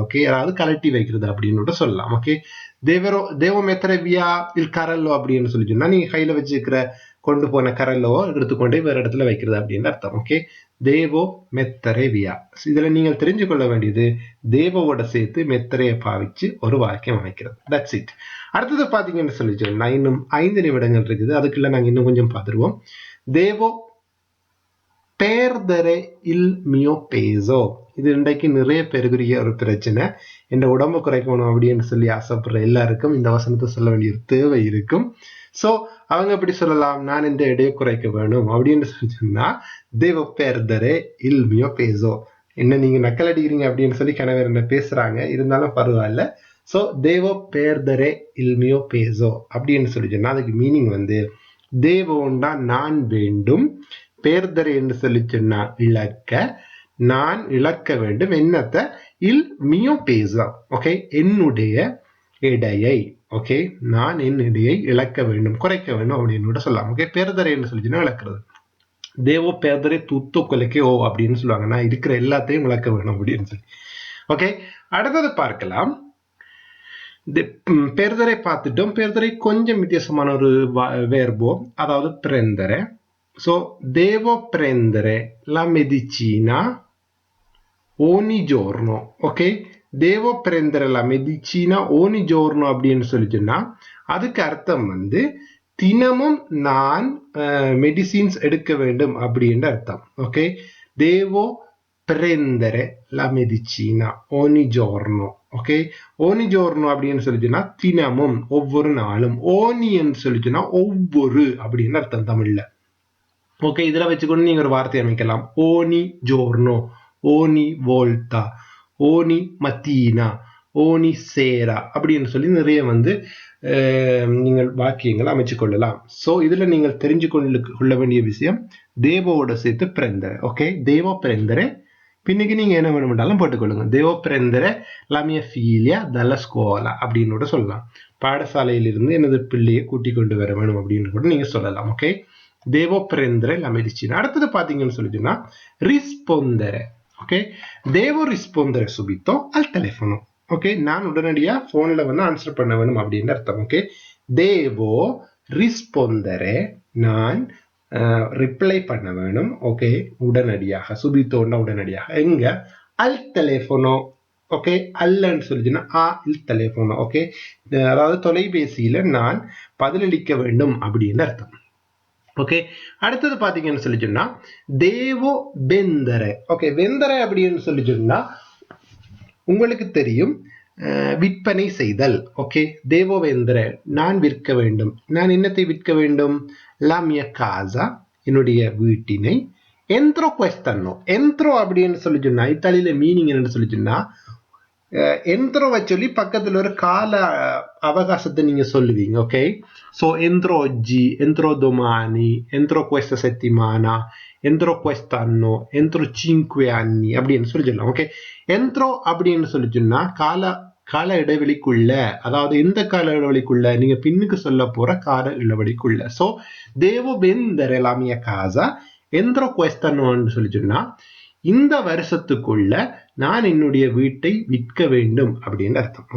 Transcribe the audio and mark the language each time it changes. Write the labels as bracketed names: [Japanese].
[Tamil] Okay, அதாவது கலட்டி வைக்கிறது அப்படின்னு சொல்லலாம். ஓகே, தேவோ மெத்தரவியா இல் கரல்லோ அப்படின்னு சொல்லிச்சுன்னா நீங்க கையில வச்சுக்கிற கொண்டு போன கரல்லோ எடுத்துக்கொண்டே வேற இடத்துல வைக்கிறது அப்படின்னு அர்த்தம். ஓகே, தேவோ மெத்தரவியா. இதுல நீங்கள் தெரிஞ்சு கொள்ள வேண்டியது தேவோட சேர்த்து மெத்தரையை பாவிச்சு ஒரு வாக்கியம் அமைக்கிறது. That's it. அடுத்தது பாத்தீங்கன்னு சொல்லிச்சோம்னா இன்னும் 5 நிமிடங்கள் இருக்குது. அதுக்குள்ள நாங்க இன்னும் கொஞ்சம் பார்த்துருவோம். [Italian] தேவோ perdere il mio peso. [Tamil] இது இன்றைக்கு நிறைய பேருக்குரிய ஒரு பிரச்சனை. என் உடம்பு குறைக்கணும் அப்படின்னு சொல்லி ஆசைப்படுற எல்லாருக்கும் இந்த வசனத்தை சொல்ல வேண்டிய தேவை இருக்கும். சோ அவங்க எப்படி சொல்லலாம், நான் இந்த எடையை குறைக்க வேணும் அப்படின்னு சொன்னா தேவோ [Italian] perdere il mio peso. [Tamil] என்ன நீங்க நக்கல் அடிக்கிறீங்க அப்படின்னு சொல்லி கணவர் என்ன பேசுறாங்க, இருந்தாலும் பரவாயில்ல. சோ தேவோ [Italian] perdere il mio peso [Tamil] அப்படின்னு சொல்லி சொன்னா அதுக்கு மீனிங் தேவோண்டா நான் வேண்டும், பேர்தரை என்று சொல்லி சொன்னா இழக்க, நான் இழக்க வேண்டும். என்னத்தை? இல் மியோ பேசா. ஓகே, என்னுடைய எடையை. ஓகே, நான் என் எடையை இழக்க வேண்டும், குறைக்க வேண்டும் அப்படின்னு சொல்லலாம். ஓகே, பேர்தரை என்று சொல்லி சொன்னா இழக்கிறது. தேவோ பேர்தரை தூத்தோ கொலைக்கே ஓ அப்படின்னு சொல்லுவாங்க. நான் இருக்கிற எல்லாத்தையும் இழக்க வேணும் அப்படின்னு சொல்லி. ஓகே, அடுத்தது பார்க்கலாம். பேர்தரை பார்த்துட்டோம். பேர்தரை கொஞ்சம் வித்தியாசமான ஒரு வேர்போ, அதாவது பிரேந்தரை. [Italian] So, devo prendere la medicina ogni giorno. Ok? Devo prendere la medicina ogni giorno [Tamil] அப்படின்னு சொல்லிச்சுன்னா அதுக்கு அர்த்தம் தினமும் நான் மெடிசின்ஸ் எடுக்க வேண்டும் அப்படின்ற அர்த்தம். [Italian] ஓகே, devo prendere la medicina ogni giorno. [Tamil] Okay, [Italian] ogni giorno [Tamil] அப்படின்னு சொல்லிச்சுன்னா தினமும், ஒவ்வொரு நாளும். ஓனின்னு சொல்லிச்சுன்னா ஒவ்வொரு அப்படின்னு அர்த்தம் தமிழ்ல. ஓகே, இதுல வச்சுக்கொண்டு நீங்க ஒரு வார்த்தை அமைக்கலாம். ஓனி ஜோர்னோ, ஓனி வோல்டா, ஓனி மத்தீனா, ஓனி சேரா அப்படின்னு சொல்லி நிறைய நீங்கள் வாக்கியங்கள் அமைச்சு கொள்ளலாம். சோ இதுல நீங்கள் தெரிஞ்சு கொள்ள வேண்டிய விஷயம் தேவோட சேர்த்து பிறந்தரை. ஓகே, தேவோ பிறந்தரை. பின்னுக்கு நீங்க என்ன வேணும்னாலும் போட்டுக்கொள்ளுங்க. தேவோ பிறந்தரை லாமிய ஃபீலியா தல ஸ்கோலா அப்படின்னு சொல்லலாம். பாடசாலையிலிருந்து எனது பிள்ளையை கூட்டிக் கொண்டு வர வேணும் அப்படின்னு கூட நீங்க சொல்லலாம். [Italian] ஓகே, devo prendere la medicina. [Tamil] அடுத்தது பாத்தீங்கன்னு சொல்லிட்டுனா rispondere. [Italian] ஓகே, devo rispondere subito al telefono. [Tamil] Okay, நான் உடனடியா போன்ல ஆன்சர் பண்ண வேணும் அப்படின்னு அர்த்தம். ஓகே, [Italian] devo rispondere, [Tamil] நான் ரிப்ளை பண்ண வேணும். ஓகே, உடனடியாக, சுபித்தோன்னா உடனடியாக. எங்க? [Italian] al telefono. [Tamil] ஓகே, அல்லன்னு சொல்லிச்சுன்னா [Italian] il telefono. [Tamil] ஓகே, அதாவது தொலைபேசியில நான் பதிலளிக்க வேண்டும் அப்படின்னு அர்த்தம். ஓகே, அடுத்தது பாத்தீங்கன்னு சொல்லி சொன்னா தேவோ வெந்தரை. ஓகே, வெந்தரை அப்படின்னு சொல்லி சொன்னா உங்களுக்கு தெரியும் விற்பனை செய்தல். ஓகே, தேவோ வெந்தரை, நான் விற்க வேண்டும். நான் என்னத்தை விற்க வேண்டும்? [Italian] la mia casa, [Tamil] என்னுடைய வீட்டினை. [Italian] entro quest'anno. [Tamil] entro அப்படின்னு சொல்லி சொன்னா இத்தாலியில மீனிங் என்னன்னு சொல்லி சொன்னா எந்திரோவை சொல்லி பக்கத்துல ஒரு கால அவகாசத்தை நீங்க சொல்லுவீங்க. [Italian] ஓகே, சோ entro oggi, entro domani, entro questa settimana, entro quest'anno, entro 5 anni [Tamil] அப்படின்னு சொல்லி சொல்லலாம். ஓகே, entro அப்படின்னு சொல்லி சொன்னா கால இடைவெளிக்குள்ள, அதாவது எந்த கால இடைவெளிக்குள்ள? நீங்க பின்னுக்கு சொல்ல போற கால இடைவெளிக்குள்ள. So [Italian] devo vendere la mia casa entro quest'anno [Tamil] சொல்லி சொன்னா இந்த வருஷத்துக்குள்ள நான் என்னுடைய வீட்டை விற்க வேண்டும் அப்படின்னு அர்த்தம்.